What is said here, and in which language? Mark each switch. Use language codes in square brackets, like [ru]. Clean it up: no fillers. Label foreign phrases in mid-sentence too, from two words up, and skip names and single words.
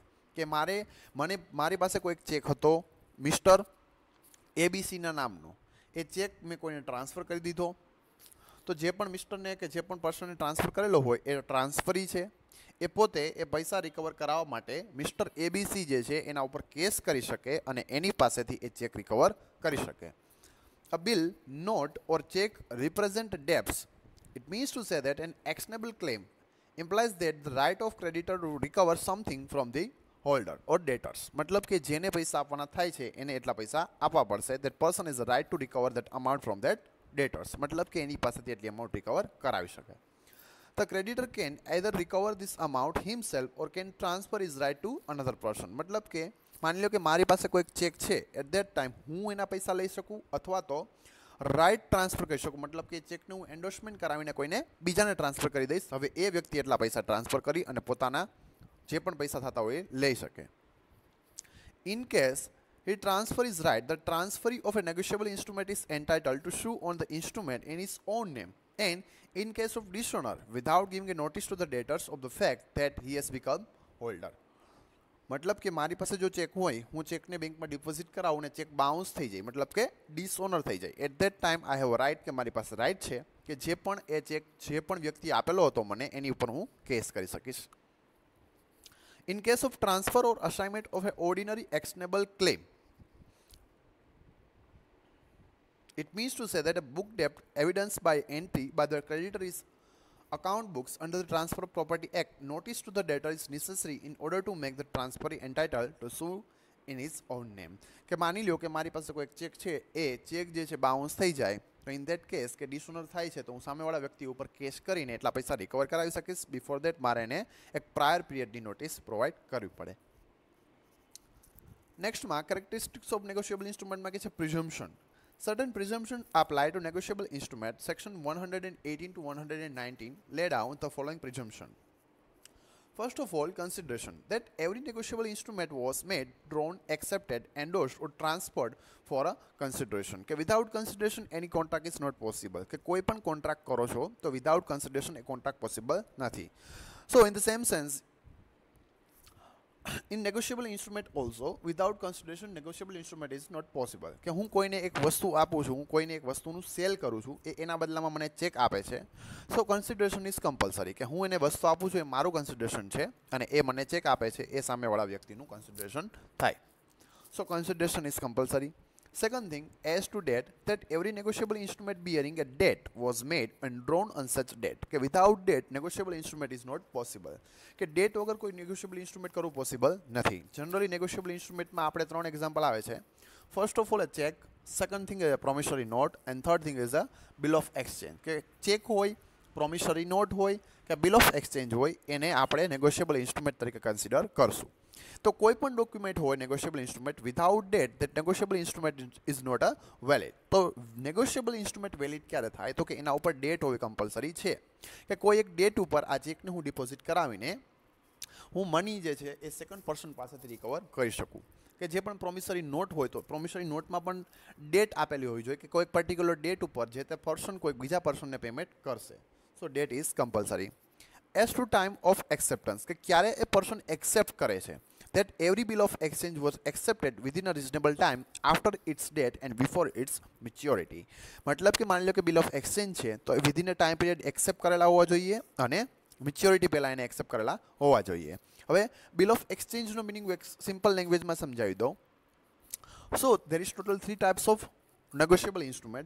[gu] કે મારી પાસે કોઈ ચેક હતો મિસ્ટર એબીસીના નામનો, એ ચેક મેં કોઈને ટ્રાન્સફર કરી દીધો, તો જે પણ મિસ્ટરને કે જે પણ પર્સનને ટ્રાન્સફર કરેલો હોય એ ટ્રાન્સફરી છે. એ પોતે એ પૈસા રિકવર કરાવવા માટે મિસ્ટર એબીસી જે છે એના ઉપર કેસ કરી શકે અને એની પાસેથી એ ચેક રિકવર કરી શકે. [en] A bill, note or check represent debts. It means to say that an actionable claim implies that the right of creditor to recover something from the holder or debtors. [gu] મતલબ કે જેને પૈસા આપવાના થાય છે એને એટલા પૈસા આપવા પડશે. [en] That person is right to recover that amount from that debtors. [gu] મતલબ કે એની પાસેથી એટલી અમાઉન્ટ રિકવર કરાવી શકે. [en] The creditor can either recover this amount himself or can transfer is right to another person. [gu] મતલબ કે માની લો કે મારી પાસે કોઈક ચેક છે, [en] at that time [gu] હું એના પૈસા લઈ શકું, અથવા તો રાઇટ ટ્રાન્સફર કરી શકું. મતલબ કે ચેકને હું એન્ડોર્સમેન્ટ કરાવીને કોઈને બીજાને ટ્રાન્સફર કરી દઈશ. હવે એ વ્યક્તિ એટલા પૈસા ટ્રાન્સફર કરી અને પોતાના જે પણ પૈસા થતા હોય એ લઈ શકે. [en] in case his transfer is right, the transferee of a negotiable instrument is entitled to sue on the instrument in his own name, and in case of dishonor, without giving a notice to the debtors of the fact that he has become holder. [gu] મતલબ કે મારી પાસે જો ચેક હોય, હું ચેકને બેંકમાં ડિપોઝિટ કરાવું ને ચેક બાઉન્સ થઈ જાય, મતલબ કે ડિસઓનર થઈ જાય, [en] at that time I have right, [gu] કે મારી પાસે રાઇટ છે કે જે પણ એ ચેક જે પણ વ્યક્તિ આપેલો હતો મને એની ઉપર હું કેસ કરી શકીશ. [en] In case of transfer or assignment of an ordinary actionable claim, it means to say that a book debt evidenced by entry by the creditor is account books under the Transfer of Property Act. Notice to the debtor is necessary in order to make the transferee entitled to sue in his own name. [gu] કે માની લો કે મારી પાસે કોઈ એક ચેક છે, એ ચેક જે છે બાઉન્સ થઈ જાય, તો [en] in that case [gu] કે ડિસઓનર થાય છે, તો હું સામેવાળા વ્યક્તિ ઉપર કેસ કરીને એટલા પૈસા રિકવર કરાવી શકીશ. [en] before that [gu] મારે એને એક પ્રાયર પીરિયડની નોટિસ પ્રોવાઈડ કરવી પડે. નેક્સ્ટમાં [en] characteristics of negotiable instrumentમાં [gu] કે છે પ્રિઝમ્પશન. [en] Certain presumptions apply to negotiable instrument. Section 118 to 119 lay down the following presumption. First of all, consideration that every negotiable instrument was made, drawn, accepted, endorsed or transferred for a consideration. કે without consideration any contract is not possible. [gu] કે કોઈ પણ contract કરો છો તો [en] without consideration a contract possible [gu] નથી. [en] So in the same sense, in negotiable instrument also without consideration negotiable instrument is not possible [gu] કે હું કોઈને એક વસ્તુ આપું છું, હું કોઈને એક વસ્તુનું સેલ કરું છું, એના બદલામાં મને ચેક આપે છે, [en] so consideration is compulsory [gu] કે હું એને વસ્તુ આપું છું એ મારું કન્સિડરેશન છે અને એ મને ચેક આપે છે એ સામેવાળા વ્યક્તિનું કન્સિડરેશન થાય. [en] so consideration is compulsory. Second thing, as to date, that every negotiable instrument bearing a date was made and drawn on such date. કે without date, negotiable instrument is not possible. [gu] કે date વગર કોઈ [en] negotiable instrument [gu] કરવું possible નથી. Generally, [en] negotiable instrumentમાં [gu] આપણે 3 એક્ઝામ્પલ આવે છે. [en] First of all, a check. Second thing is a promissory note. And third thing is a bill of exchange. [gu] કે ચેક હોય, [en] promissory note [gu] હોય કે [en] bill of exchange [gu] હોય, એને આપણે [en] negotiable instrument [gu] તરીકે કન્સિડર કરશું. તો કોઈ પણ ડોક્યુમેન્ટ હોય [en] negotiable instrument without date that negotiable instrument is not a valid. [gu] તો [en] negotiable instrument valid [gu] ક્યારે થાય તો કે એના ઉપર ડેટ હોવી કમ્પલસરી છે કે કોઈ એક ડેટ ઉપર આ ચેકને હું ડિપોઝિટ કરાવીને હું મની જે છે એ [en] second person [gu] પાસેથી રિકવર કરી શકું. કે જે પણ પ્રોમિસરી નોટ હોય તો પ્રોમિસરી નોટમાં પણ ડેટ આપેલી હોવી જોઈએ કે કોઈ [en] particular date [gu] ઉપર જે તે પર્સન કોઈ બીજા પર્સનને પેમેન્ટ કરશે. [en] So date is compulsory. As to time of acceptance [gu] કે ક્યારે એ પર્સન એક્સેપ્ટ કરે છે, [en] that every bill of exchange was accepted within a reasonable time after its date and before its maturity. [gu] મતલબ કે માની લો કે [en] bill of exchange [gu] છે તો [en] within a time period [gu] એક્સેપ્ટ કરેલા હોવા જોઈએ અને મેચ્યોરિટી પહેલાં એને એક્સેપ્ટ કરેલા હોવા જોઈએ. હવે [en] bill of exchangeનો [gu] મિનિંગ [en] simple languageમાં [gu] સમજાવી દઉં. [en] સો there is total 3 types of negotiable instrument.